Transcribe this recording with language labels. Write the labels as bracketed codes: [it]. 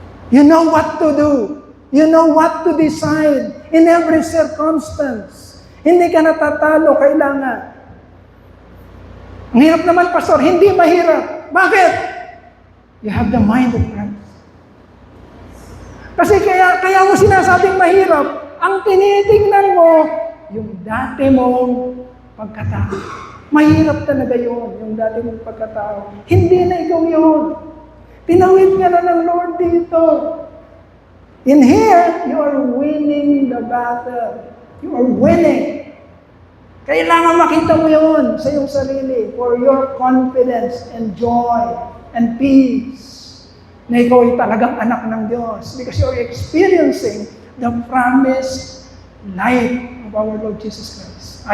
[en] You know what to do. You know what to decide in every circumstance. [tl] Hindi ka natatalo, kailangan. Ang hirap naman, Pastor. Hindi mahirap. Bakit? [en] You have the mind of Christ. [tl] Kasi kaya mo sinasabing mahirap, ang tinitingnan mo, yung dati mong pagkatao. Mahirap talaga yun, yung dati mong pagkatao. Hindi na ikaw yun. Tinawid ka na ng Lord dito. [en] In here, you are winning the battle. You are winning. [tl] Kailangan makita mo yun sa iyong sarili [en] for your confidence and joy and peace [tl] na ikaw ay talagang anak ng Diyos [en] because you are experiencing the promised life of our Lord Jesus Christ.